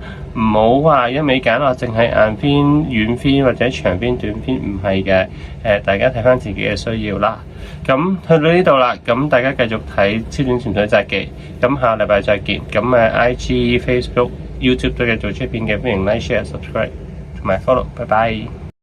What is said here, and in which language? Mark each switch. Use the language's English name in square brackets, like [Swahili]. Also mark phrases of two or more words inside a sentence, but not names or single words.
[Cantonese] 唔好話一味揀，淨係硬 fin、軟 fin 或者長 fin、短 fin，唔係嘅。大家睇翻自己嘅需要啦。咁去到呢度啦，咁大家繼續睇超短潛水札記。咁下個禮拜再見。咁IG、Facebook、YouTube 都繼續出片嘅，歡迎 [English] like、share、subscribe [Cantonese] 同埋 follow。拜拜。